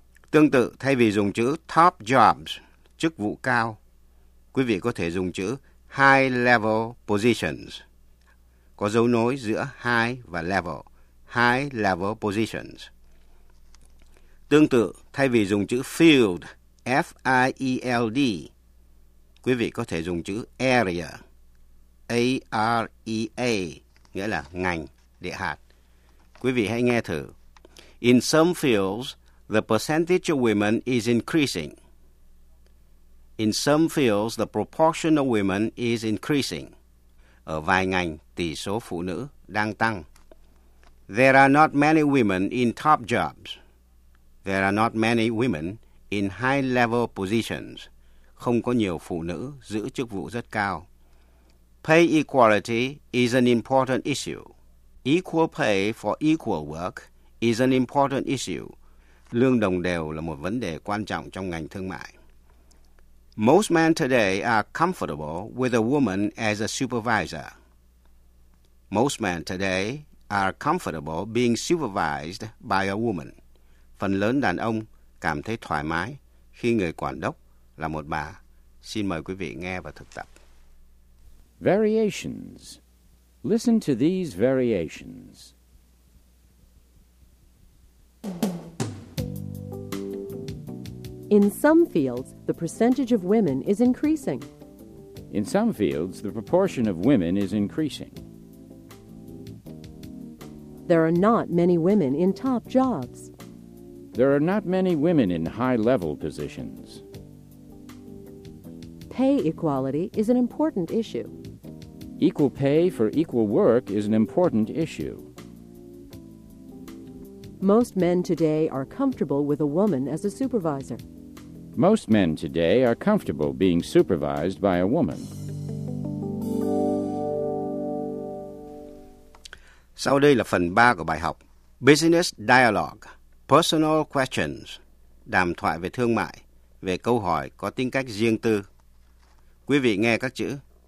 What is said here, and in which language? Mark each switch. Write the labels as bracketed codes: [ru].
[vi] Tương tự, thay vì dùng chữ [en] top jobs, [vi] chức vụ cao, quý vị có thể dùng chữ [en] high level positions, [vi] có dấu nối giữa high và level, high level positions. Tương tự, thay vì dùng chữ field, F-I-E-L-D, quý vị có thể dùng chữ area, A-R-E-A, nghĩa là ngành, địa hạt. Quý vị hãy nghe thử. [en] In some fields, the percentage of women is increasing. In some fields, the proportion of women is increasing. [vi] Ở vài ngành, tỷ số phụ nữ đang tăng. [en] There are not many women in top jobs. There are not many women in high-level positions. [vi] Không có nhiều phụ nữ giữ chức vụ rất cao. [en] Pay equality is an important issue. Equal pay for equal work is an important issue. [vi] Lương đồng đều là một vấn đề quan trọng trong ngành thương mại. [en] Most men today are comfortable with a woman as a supervisor. Most men today are comfortable being supervised by a woman. [vi] Phần lớn đàn ông cảm thấy thoải mái khi người quản đốc là một bà. Xin mời quý vị nghe và thực tập. [en] Variations. Listen to these variations. In some fields, the percentage of women is increasing. In some fields, the proportion of women is increasing. There are not many women in top jobs. There are not many women in high-level positions. Pay equality is an important issue. Equal pay for equal work is an important issue. Most men today are comfortable with a woman as a supervisor. Most men today are comfortable being supervised by a woman. [vi] Sau đây là phần 3 của bài học. [en] Business Dialogue, Personal Questions, [vi] đàm thoại về thương mại, về câu hỏi có tính cách riêng tư. Quý vị nghe các chữ.